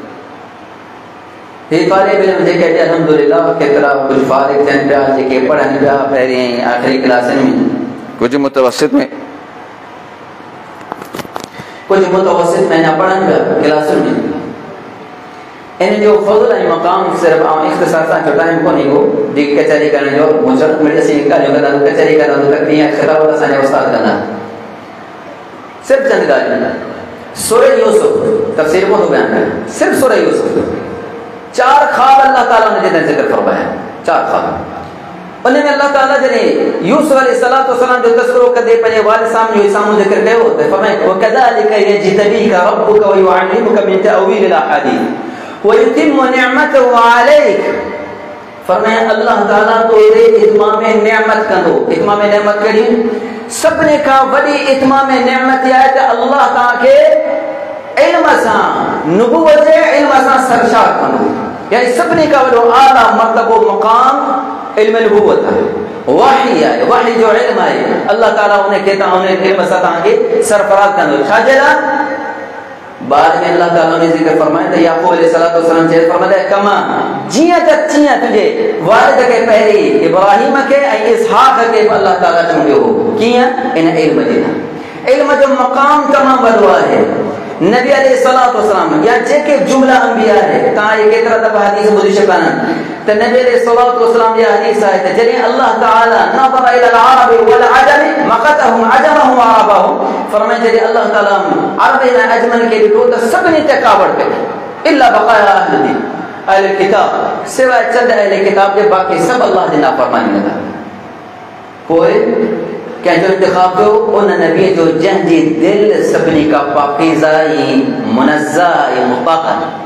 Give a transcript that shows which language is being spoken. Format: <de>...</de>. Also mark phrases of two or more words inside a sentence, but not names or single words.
<sd>ही तालिब इल्म जेके अॼु अल्हम्दुलिल्लाह केतिरा कुझु फारिग थियनि पिया, जेके पढ़नि पिया पहिरीं ऐं आख़िरी क्लासनि में, कुझु मुतवसित में अञा पढ़नि पिया क्लासुनि में। इन जो फ़ज़्ल ऐं मक़ाम सिर्फ़ु ऐं इख़्तिसार सां जो टाइम कोन्हे को जेकी कचहरी करण जो मुजरत में ॾिसी ॻाल्हियूं कंदा कचहरी कंदा त कीअं ख़िताब असांजा उस्ताद कंदा। सिर्फ़ु चंद ॻाल्हियूं। सूरह यूसुफ तफ़सीर को तो बयान है।</sd> <ur>صرف سورہ یوسف 4 خواب اللہ تعالیٰ نے جنہیں ذکر فرمایا.</ur> <sd>4 ख्वाब उनमें अल्लाह ताला जने यूसुफ अलैहिस्सलाम जो तज़किरो कदे पंहिंजे वालिद साहब जो साम्हूं जिक्र कयो त फरमाए</sd> <ar>وكذلك يجتبيك ربك و يعلمك من تأويل الأحاديث و يتم نعمته عليك.</ar> <sd>फरमाए अल्लाह ताला तो इत्माम नेमत कंदो। इत्माम नेमत कहिड़ी? सभिनी खां वॾी इत्माम नेमत आहे त अल्लाह तव्हांखे इल्म सां नुबुवत जे इल्म सां सरशार कंदो। यानी सभिनी खां वॾो आला मर्तबो मक़ाम इल्म नुबुवत आहे, वही आहे, वही जो इल्म आहे। अल्लाह ताला उनखे उन इल्म सां तव्हांखे सरफराज़ कंदो। छाजे लाइ? बाद में</sd> <ur>اللہ تعالیٰ نے ذکر فرمایا</ur> <sd>त याकूब अलैहिस्सलाम चए फरमाया कमा जीअं त तीअं तुंहिंजे वालिद खे पहिरीं इब्राहिम खे ऐं इसहाक़ खे अल्लाह ताला चूंडियो हो। कीअं? इन इल्म जे लाइ। इल्म जो मक़ाम तमामु वॾो आहे। नबी अलैहिस्सलाम या जेके जुमला अंबिया है तव्हां ये केतिरा दफ़ा हदीस ॿुधी चुका आहिनि त नबी अलैहिस्सलाम जी हदीस आहे त जॾहिं अल्लाह ताला</sd> <ar>نظر إلى العرب و العجم مقتهم عجمهم و عربهم.</ar> <sd>फरमाए जॾहिं अल्लाह ताला अरब ऐं अजमन खे ॾिठो त सभिनी ते कावड़ कई</sd> <ar>إلا بقايا أهل كتاب,</ar> <sd>सिवाय चंद अहल किताब जे बाक़ी सभु अल्लाह जी नाफ़रमानी कंदा। पोइ कंहिंजो इंतिखाब कयो? उन नबी जो जंहिंजी दिलि सभिनी खां पाकीज़ा ऐं मुनज़्ज़ा ऐं मुताहर।</sd>